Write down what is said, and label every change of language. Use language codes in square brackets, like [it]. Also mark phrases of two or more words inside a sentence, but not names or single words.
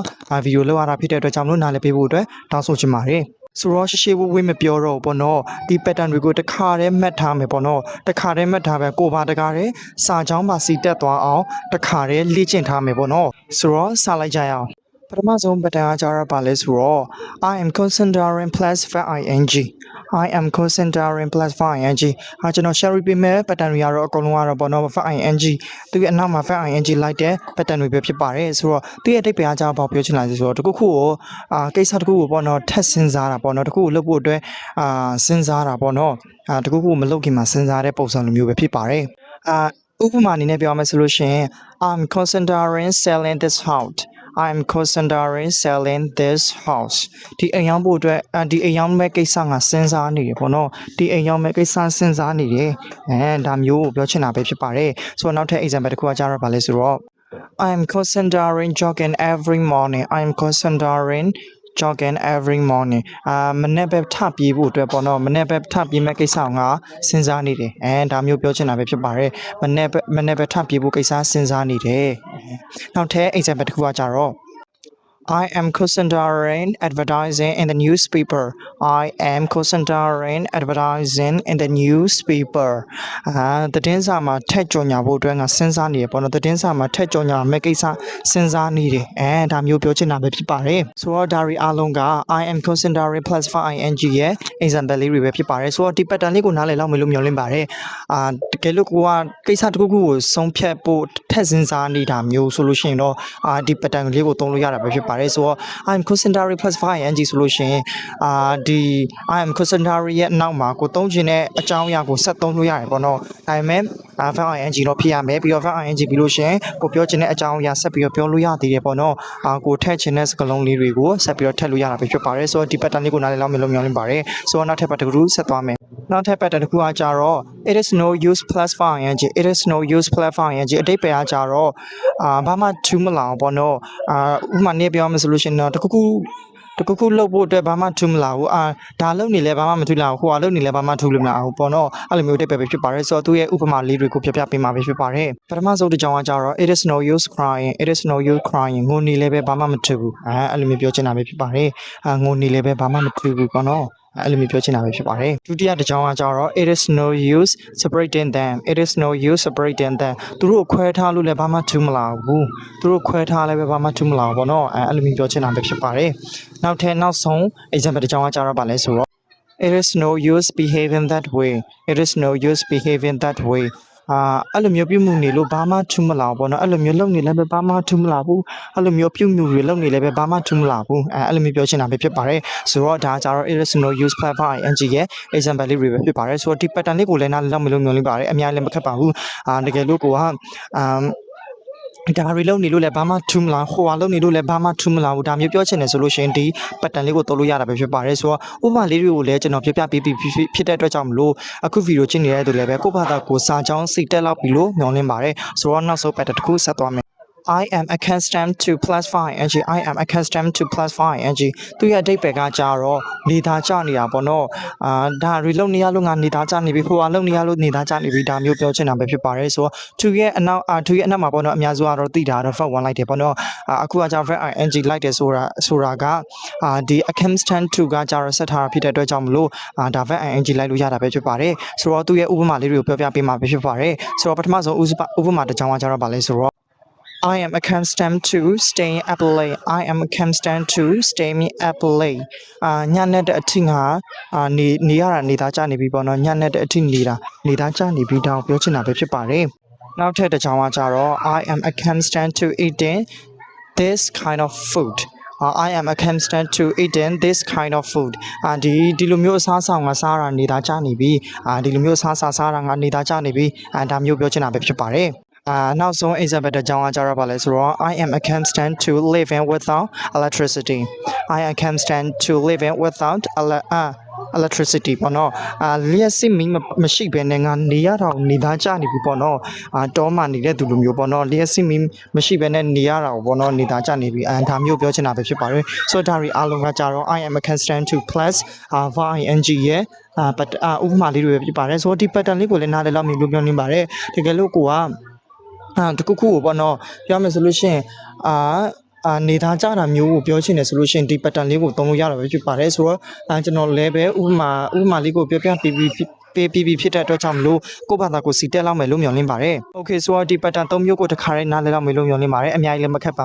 [my] ဗီဒီယိုလုပ်ရတာဖြစ်တဲ့အတွက်ကြောင့်လို့နားလည်ပေးဖို့အတွက်တောင်းဆိုချင်ပါတယ်ဆိုတော့ရှေ့ဝေးမပြောတော့ပေါ့နော်ဒီ pattern တွေကိုတစ်ခါတည်းမှတ်ထားမယ်ပေါ့နော်တစ်ခါတည်းမှတ်ထားပဲကိုပါတကားတည်းစာကြောင်းမှာစီတက်သွားအောင်တစ်ခါတည်းလေ့ကျင့်ထားမယ်ပေါ့နော်ဆိုတော့စလိုက်ကြရအောင်ပထမဆုံး pattern ကကြာရပါလဲဆိုတော့ [en] I am considering plus ing I am considering plus ing [my] ကျွန်တော် share ပေးမယ် pattern တွေကတော့အကုန်လုံးကတော့ပေါ့နော် ing သူရဲ့အနောက်မှာ ing လိုက်တဲ့ pattern တွေပဲဖြစ်ပါတယ်ဆိုတော့သူရဲ့အဓိပ္ပာယ်အကြောင်းဘာပြောချင်လဲဆိုတော့ တခုခုကိုကိစ္စတခုကိုပေါ့နော်ထပ်စဉ်းစားတာပေါ့နော်တခုကိုလုပ်ဖို့အတွက်စဉ်းစားတာပေါ့နော်တခုခုမလုပ်ခင်မှာစဉ်းစားတဲ့ပုံစံလိုမျိုးပဲဖြစ်ပါတယ်ဥပ မာအနေနဲ့ပြောမယ်ဆိုလို့ရှိရင် [en] I'm considering selling this house I'm considering selling this house [my] ဒီအိမ်ရောင်းဖို့အတွက်ဒီအိမ်ရောင်းမဲ့ကိစ္စငါ စဉ်းစားနေတယ်ပေါ့နော်ဒီအိမ်ရောင်းမဲ့ကိစ္စစဉ်းစားနေတယ်ဒါမျိုးကိုပြောချင်တာပဲဖြစ်ပါတယ်ဆိုတော့နောက်ထပ် example တစ်ခုကကြားရပါလဲဆိုတော့ [en] I'm considering jogging every morning I'm considering jogging every morning [my] မနေ့ပဲထပြေးဖို့အတွက်ပေါ့နော်မနေ့ပဲထပြေးမဲ့ကိစ္စငါစဉ်းစားနေတယ်ဒါမျိုးပြောချင်တာပဲဖြစ်ပါတယ်မနေ့ပဲထပြေးဖို့ကိစ္စစဉ်းစားနေတယ်နောက်ထပ် example တစ်ခုကကြတော့ [en] I am considering advertising in the newspaper. I am considering advertising in the newspaper. [my] သတင်းစာမှာထက်ကြော်ညာဖို့အတွက်ငါစဉ်းစားနေရပေါ့နော်သတင်းစာမှာထက်ကြော်ညာမဲ့ကိစ္စစဉ်းစားနေတယ်ဒါမျိုးပြောချင်တာပဲဖြစ်ပါတယ်ဆိုတော့ဒါရီအားလုံးက [en] I am considering plus ing [my] ရဲ့ example လေးတွေပဲဖြစ်ပါတယ်ဆိုတော့ဒီ pattern လေးကိုနားလည်လောက်မယ်လို့မျှော်လင့်ပါတယ်တကယ်လို့ကိုကကိစ္စတစ်ခုခုကိုဆုံးဖြတ်ဖို့ ထက်စဉ်းစားနေတာမျိုးဆိုလို့ရှိရင်တော့ဒီ pattern လေးကိုသုံးလို့ရတာပဲဖြစ်ပါတယ်ဆိုတော့ [en] I'm considering plus ing [my] ဆိုလို့ရှိရင်ဒီ [en] I am considering [my] ရဲ့နောက်မှာကိုသုံးချင်တဲ့အကြောင်းအရာကိုဆက်သုံးလို့ရတယ်ပေါ့နော်ဒါပေမဲ့ing တော့ဖြစ်ရမယ်ပြီးတော့ ing ပြီးလို့ရှိရင်ကိုပြောချင်တဲ့အကြောင်းအရာဆက်ပြီးတော့ပြောလို့ရသေးတယ်ပေါ့နော်ကိုထည့်ချင်တဲ့စကားလုံးလေးတွေကိုဆက်ပြီးတော့ထည့်လို့ရတာပဲဖြစ် ပါတယ်ဆိုတော့ဒီ pattern လေးကိုနားလည်လောက်မယ်လို့မျှော်လင့်ပါတယ်ဆိုတော့နောက်ထပ် pattern တစ်ခုဆက်သွားမယ်နောက်ထပ် pattern တစ်ခုကကြတော့ [en] it is no use plus ing it is no use plus ing [my] အဓိပ္ပာယ်ကကြတော့ဘာမှထူးမလာအောင်ပေါ့နော်ဥပမာနဲ့ပြောမယ်ဆိုလို့ရှိရင်တော့တခုခုလုပ်ဖို့အတွက်ဘာမှထူးမလာဘူးဒါလုပ်နေလဲဘာမှမထူးလာဘူးဟိုကလုပ်နေလဲဘာမှထူးလို့မလာဘူးပေါ့နော်အဲ့လိုမျိုးအဓိပ္ပာယ်ပဲ ဖြစ်ပါတယ်ဆိုတော့သူရဲ့ဥပမာလေးတွေကိုပြပြပေးမှာပဲဖြစ်ပါတယ်ပထမဆုံးတစ်ကြောင်းကကြတော့ [en] it is no use crying it is no use crying [my] ငိုနေလဲပဲဘာမှမထူးဘူးအဲ့လိုမျိုးပြောချင်တာပဲဖြစ်ပါတယ်ငိုနေလဲပဲဘာမှမထူးဘူးပေါ့နော်အဲ့လိုမျိုးပြောချင်တာပဲဖြစ်ပါတယ်ဒုတိယတစ်ကြောင်းက ကြတော့ [en] it is no use separating them it is no use separating them [my] သူတို့ခွဲထားလို့လည်းဘာမှထူးမလာဘူးသူတို့ခွဲထားလည်းပဲဘာမှထူးမလာဘူးပေါ့နော်အဲ့လိုမျိုးပြောချင်တာပဲဖြစ်ပါတယ်နောက်ဆုံး example တစ်ကြောင်းကကြတော့ဗာ လဲဆိုတော့ [en] it is no use behaving that way it is no use behaving that way [my] အဲ့လိုမျိုးပြုမှုနေလို့ဘာမှထူးမလာဘူးပေါ့နော်အဲ့လိုမျိုးလုပ်နေလည်းပဲဘာမှ ထူးမလာဘူးအဲ့လိုမျိုးပြုမှုတွေလုပ်နေလည်းပဲဘာမှထူးမလာဘူးအဲ့လိုမျိုးပြောချင်တာပဲဖြစ်ပါတယ်ဆိုတော့ဒါကြတော့ [en] it is no use plus ing [my] ရဲ့ example လေးတွေပဲဖြစ်ပါတယ်ဆိုတော့ဒီ pattern လေးကိုလည်းနားလည်လောက်မလို့မျှော်လင့်ပါတယ်အများလည်းမခက်ပါဘူးတကယ်လို့ကိုကဒါရီလုံးနေလို့လည်းဘာမှထူးမလားဟိုဟာလုံးနေလို့လည်းဘာမှထူးမလားဘူးဒါမျိုးပြောချင်တယ်ဆိုလို့ရှိရင်ဒီ pattern လေးကိုသုံးလို့ရတာပဲဖြစ်ပါတယ်ဆိုတော့ဥပမာလေးတွေကိုလည်းကျွန်တော်ပြပြပေးဖြစ်တဲ့အတွက်ကြောင့်မလို့အခုဗီဒီယိုကြည့်နေတဲ့သူလည်းပဲကိုယ့်ဘာသာကိုစာကြောင်းစိတ်တက်လောက်ပြီလို့မျှော်လင့်ပါတယ်ဆိုတော့နောက်ဆုံး pattern တစ်ခုဆက်သွားမယ် [en] I am accustomed to +5 ng I am accustomed to +5 ng [my] သူရဲ့အဓိပ္ပာယ်ကကြတော့နေသားကြနေတာပေါ့နော်ဒါ reload နေရလို့ငါနေသားကြ နေပြီဟိုအလုပ်နေရလို့နေသားကြနေပြီဒါမျိုးပြောချင်တာပဲဖြစ်ပါတယ်ဆိုတော့ to ရဲ့အနောက်to ရဲ့အနောက်မှာပေါ့နော်အများစုကတော့သိတာတော့ verb 1လိုက်တယ်ပေါ့နော်အခုကကြောင့် [en] verb ing [my] လိုက်တယ်ဆိုတာကဒီ [en] accustomed to [my] ကကြတော့ဆက်ထားတာဖြစ်တဲ့အတွက်ကြောင့်မလို့ဒါ [en] verb ing [my] လိုက်လို့ရတာပဲဖြစ်ပါတယ်ဆိုတော့သူရဲ့ဥပမာလေးတွေကိုပြောပြပေးမှာပဲဖြစ်ပါတယ်ဆိုတော့ပထမဆုံးဥပမာတစ်ကြောင်းကကြတော့ဗာလဲဆိုတော့ [en] I am accustomed to staying up late. I am accustomed to staying up late. [my] ညနေတဲ့အထိငါနေရတာနေသားကြနေပြီပေါ့နော်ညနေတဲ့အထိနေသားကြနေပြီတောင်ပြောချင်တာပဲဖြစ်ပါတယ်နောက်ထပ်တစ်ကြောင်းကကြတော့ [en] I am accustomed to eating this kind of food. I am accustomed to eating this kind of food. [my] ဒီလိုမျိုးအစားအစာငါစားတာနေသားကြနေပြီဒီလိုမျိုးအစားအစာစားတာငါနေသားကြနေပြီဒါမျိုးပြောချင်တာပဲဖြစ်ပါတယ်နောက်ဆုံး example တစ်ကြောင်းကကြတော့ဗာလဲဆိုတော့ [en] I am accustomed to living without electricity. I am accustomed to living without electricity [my] ပေါ့နော်လျှက်စစ်မီးမရှိဘဲနဲ့ငါနေရတာနေသားကြနေပြီပေါ့နော်တောမှနေတဲ့သူလိုမျိုးပေါ့နော်လျှက်စစ်မီးမရှိဘဲနဲ့နေရတာပေါ့နော်နေသားကြနေပြီဒါမျိုးပြောချင်တာပဲဖြစ်ပါတယ်ဆိုတော့ဒါရီအားလုံးကကြတော့ [en] I am accustomed to plus ing [my] ရဲ့ဥပမာလေးတွေဖြစ်ပါတယ်ဆိုတော့ဒီ pattern လေးကိုလည်းနားလည်လောက်မြင်လို့ပြောနေပါတယ်တကယ်လို့ကိုကတခုခုကိုပေါ့ နော်ပြောမယ်ဆိုလို့ရှိရင်နေသားကြတာမျိုးကိုပြောချင်တယ်ဆိုလို့ရှိရင်ဒီ pattern လေးကိုသုံးလို့ရတာပဲဖြစ်ပါတယ်ဆိုတော့ကျွန်တော်လည်းပဲဥပမာလေးကိုပြောပြပြီးဖြစ်တဲ့အတွက်ကြောင့်မလို့ကိုယ့်ဘာသာကိုစီတက်လောက်မယ်လို့မျှော်လင့်ပါတယ်။ Okay ဆိုတော့ဒီ pattern 3မျိုးကိုတစ်ခါတည်းနားလည်လောက်မယ်လို့မျှော်လင့်ပါတယ်။အများကြီးလည်းမခက်ပါ